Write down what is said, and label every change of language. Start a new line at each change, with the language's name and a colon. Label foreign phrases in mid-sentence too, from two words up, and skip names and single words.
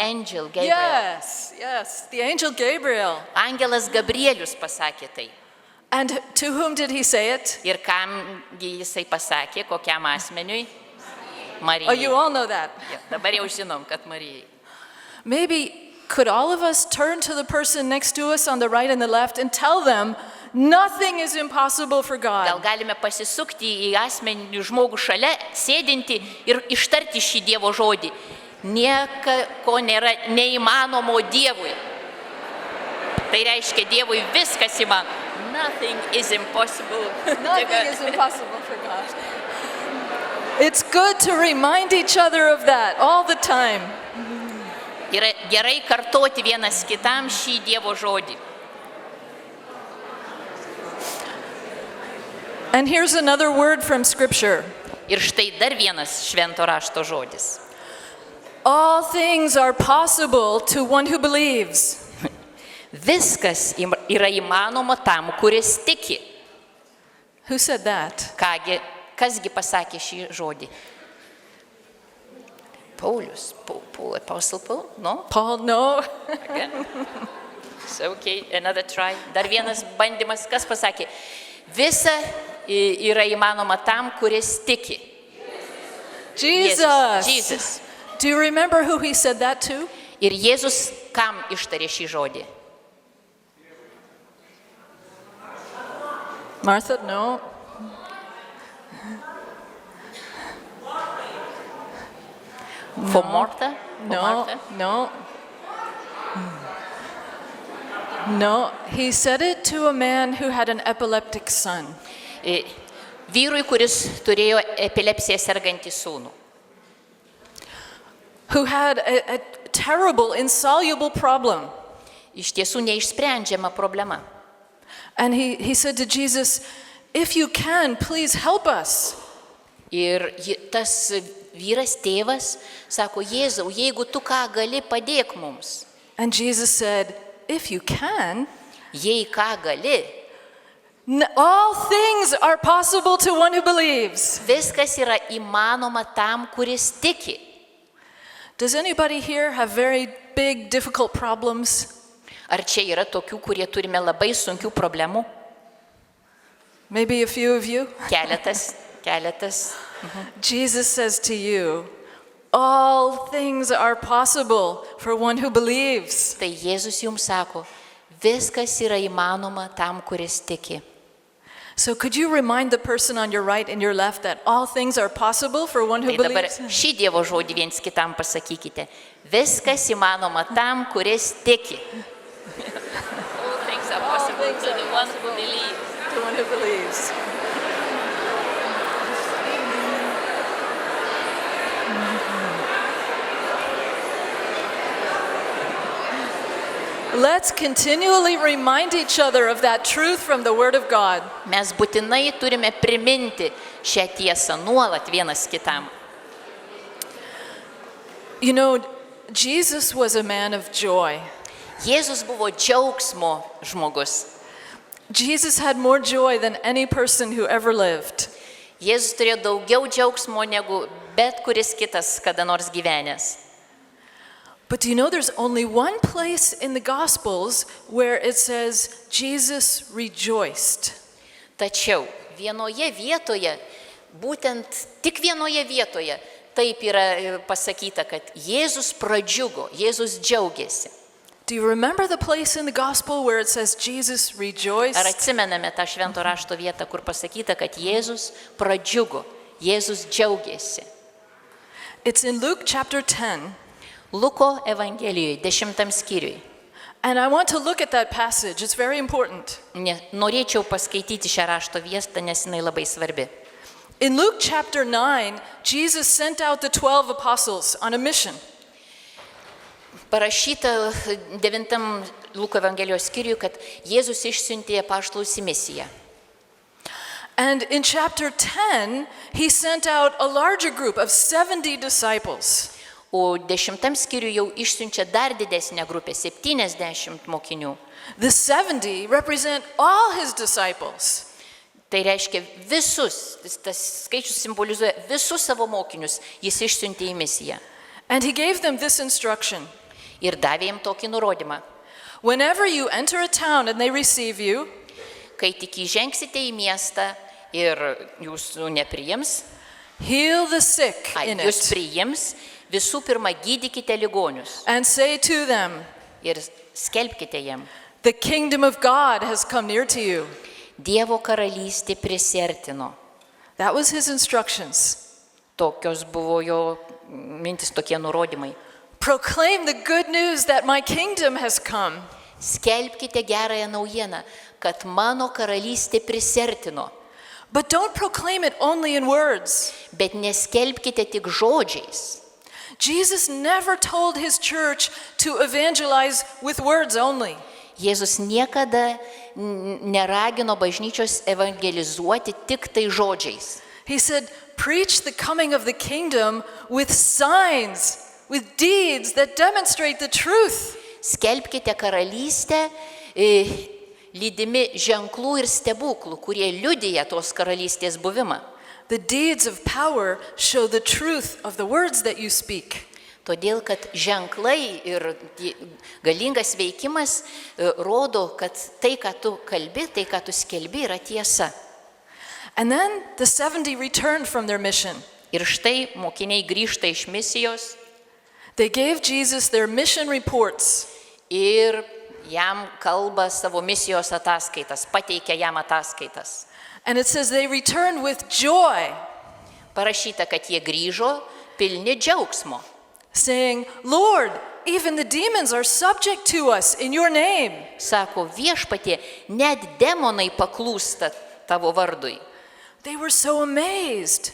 English: Angel Gabriel. Yes, the angel Gabriel.
Lithuanian: Angelas Gabrielius pasakė tai.
English: And to whom did he say it?
Lithuanian: Ir kamgi jisai pasakė, kokiam asmeniui?
English: Oh,
Lithuanian: Marijai.
English: you all know that.
Lithuanian: Ja, dabar jau žinom, kad Marijai.
English: Maybe could all of us turn to the person next to us on the right and the left and tell them nothing is impossible for
Lithuanian: Gal
English: God.
Lithuanian: galime pasisukti į asmenį žmogų šalia, sėdinti ir ištarti šį Dievo žodį. Nieka, ko nėra neįmanomo Dievui. Tai reiškia, Dievui viskas įmanoma.
English: Nothing is impossible. Nothing is impossible for God. It's good to remind each other of that all the time.
Lithuanian: Yra gerai kartoti vienas kitam šį Dievo žodį.
English: And here's another word from Scripture.
Lithuanian: Ir štai dar vienas švento rašto žodis.
English: All things are possible to one who believes.
Lithuanian: Viskas yra įmanoma tam, kuris tiki.
English: Who said that?
Lithuanian: Kasgi pasakė šį žodį? Paulius.
English: Apostle Paul? No? Paul, no. Again? So, okay, another try.
Lithuanian: Dar vienas bandymas. Kas pasakė? Visa yra įmanoma tam, kuris tiki.
English: Jesus. Jesus. Do you remember who he said that to?
Lithuanian: Ir Jėzus kam ištarė šį žodį?
English: Martha? No. For Martha? No. No. No. He said it to a man who had an epileptic son.
Lithuanian: Vyrui, kuris turėjo epilepsiją sergantį sūnų.
English: Who had a terrible, insoluble problem.
Lithuanian: Iš tiesų neišsprendžiama problema.
English: And he said to Jesus, if you can, please help us.
Lithuanian: Ir tas vyras, tėvas, sako, Jėzau, jeigu tu ką gali, padėk mums.
English: And Jesus said, if you can,
Lithuanian: Jei ką gali,
English: all things are possible to one who believes.
Lithuanian: viskas yra įmanoma tam, kuris tiki.
English: Does anybody here have very big, difficult problems?
Lithuanian: Ar čia yra tokių, kurie turime labai sunkių problemų?
English: Maybe a few of you.
Lithuanian: Keletas.
English: Jesus says to you, all things are possible for one who believes.
Lithuanian: Tai Jėzus jums sako, viskas yra įmanoma tam, kuris tiki.
English: So could you remind the person on your right and your left that all things are possible for one who
Lithuanian: Tai dabar
English: believes?
Lithuanian: šį Dievo žodį viens kitam pasakykite. Viskas įmanoma tam, kuris tiki.
English: All things are possible to the one who believes. To one who believes. Let's continually remind each other of that truth from the Word of God.
Lithuanian: Mes būtinai turime priminti šią tiesą nuolat vienas kitam.
English: You know, Jesus was a man of joy.
Lithuanian: Jėzus buvo džiaugsmo žmogus.
English: Jesus had more joy than any person who ever lived.
Lithuanian: Jėzus turėjo daugiau džiaugsmo negu bet kuris kitas kada nors gyvenęs.
English: But do you know there's only one place in the Gospels where it says Jesus rejoiced?
Lithuanian: Tačiau vienoje vietoje, būtent tik vienoje vietoje, taip yra pasakyta, kad Jėzus pradžiugo, Jėzus džiaugiasi.
English: Do you remember the place in the Gospel where it says Jesus rejoiced?
Lithuanian: Ar atsimename tą švento rašto vietą, kur pasakyta, kad Jėzus pradžiugo, Jėzus džiaugiasi?
English: It's in Luke chapter 10.
Lithuanian: Luko Evangelijoje, 10 skyriui.
English: And I want to look at that passage. It's very important.
Lithuanian: Norėčiau paskaityti šią rašto vietą, nes jinai labai svarbi.
English: In Luke chapter 9, Jesus sent out the 12 apostles on a mission.
Lithuanian: Parašyta 9 Luko Evangelijos skyriui, kad Jėzus išsiuntė apaštalus į misiją.
English: And in chapter 10, he sent out a larger group of 70 disciples.
Lithuanian: O 10 skyriui jau išsiunčia dar didesnę grupę, 70 mokinių.
English: The 70 represent all his disciples.
Lithuanian: Tai reiškia visus, tas skaičius simbolizuoja visus savo mokinius, jis išsiuntė į misiją.
English: And he gave them this instruction.
Lithuanian: Ir davė jiems tokį nurodymą.
English: Whenever you enter a town and they receive you,
Lithuanian: Kai tik įžengsite į miestą ir jūsų nepriims,
English: heal the sick in
Lithuanian: jūs
English: it
Lithuanian: priims, visų pirma gydykite ligonius
English: and say to them,
Lithuanian: ir skelbkite jiem.
English: the kingdom of God has come near to you.
Lithuanian: Dievo karalystė prisertino.
English: That was his instructions.
Lithuanian: Tokios buvo jo mintis, tokie nurodymai.
English: Proclaim the good news that my kingdom has come.
Lithuanian: Skelbkite gerąją naujieną, kad mano karalystė prisertino.
English: But don't proclaim it only in words.
Lithuanian: Bet neskelbkite tik žodžiais.
English: Jesus never told his church to evangelize with words only.
Lithuanian: Jėzus niekada neragino bažnyčios evangelizuoti tik tai žodžiais.
English: He said, preach the coming of the kingdom with signs, with deeds that demonstrate the truth.
Lithuanian: Skelbkite karalystę lydimi ženklų ir stebuklų, kurie liudija tos karalystės buvimą.
English: The deeds of power show the truth of the words that you speak.
Lithuanian: Todėl, kad ženklai ir galingas veikimas rodo, kad tai, ką tu kalbi, tai, ką tu skelbi, yra tiesa.
English: And then the 70 returned from their mission.
Lithuanian: Ir štai mokiniai grįžta iš misijos
English: They gave Jesus their mission reports.
Lithuanian: ir jam kalba savo misijos ataskaitas, pateikia jam ataskaitas.
English: And it says they returned with joy,
Lithuanian: Parašyta, kad jie grįžo pilni džiaugsmo.
English: saying, Lord, even the demons are subject to us in your name.
Lithuanian: Sako, viešpatie, net demonai paklūsta tavo vardui.
English: They were so amazed